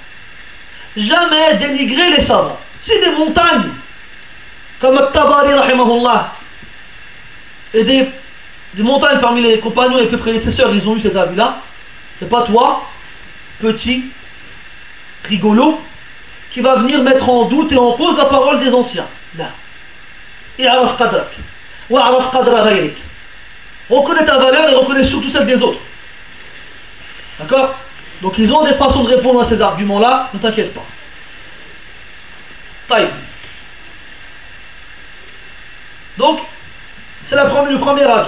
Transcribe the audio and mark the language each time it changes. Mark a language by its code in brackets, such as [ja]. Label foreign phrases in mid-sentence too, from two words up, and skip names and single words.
[fr] Jamais dénigrer les savants. C'est des montagnes, comme At-Tabari rahimahullah, et des montagnes parmi les compagnons et les prédécesseurs, ils ont eu cet avis-là. C'est pas toi, petit, rigolo, qui va venir mettre en doute et en cause la parole des anciens. Là. [ar] اعرف قدرك واعرف قدر غيرك. [fr] Reconnais ta valeur et reconnais surtout celle des autres. D'accord? Donc ils ont des façons de répondre à ces arguments-là, ne t'inquiète pas. Taïb. Donc, c'est le premier avis.